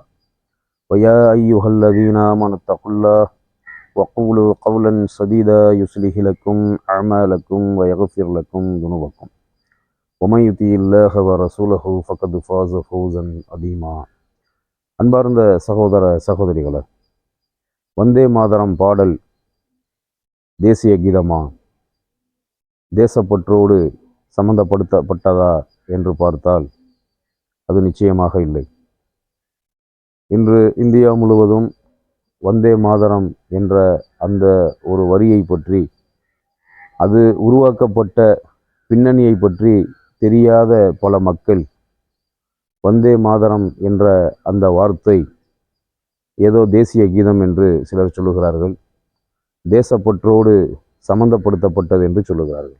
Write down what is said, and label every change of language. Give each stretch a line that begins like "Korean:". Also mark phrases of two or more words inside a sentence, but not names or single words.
Arabic: ويا أيها الذين آمنوا اتقوا الله وقولوا قولا سديدا يصلح لكم أعمالكم ويغفر لكم ذنوبكم ومن يطع الله ورسوله فقد فاز فوزا عظيما.
Tamil: அன்பார்ந்த சகோதர சகோதரிகளே, வந்தே மாதரம் பாடல் தேசிய கீதமா, தேசப்பற்றோடு சம்பந்தப்படுத்தப்பட்டதா என்று பார்த்தால் அது நிச்சயமாக இல்லை. இன்று இந்தியா முழுவதும் வந்தே மாதரம் என்ற அந்த ஒரு வரியை பற்றி, அது உருவாக்கப்பட்ட பின்னணியை பற்றி தெரியாத பல மக்கள் வந்தே மாதரம் என்ற அந்த வார்த்தை ஏதோ தேசிய கீதம் என்று சிலர் சொல்லுகிறார்கள், தேசப்பற்றோடு சம்பந்தப்படுத்தப்பட்டது என்று சொல்லுகிறார்கள்.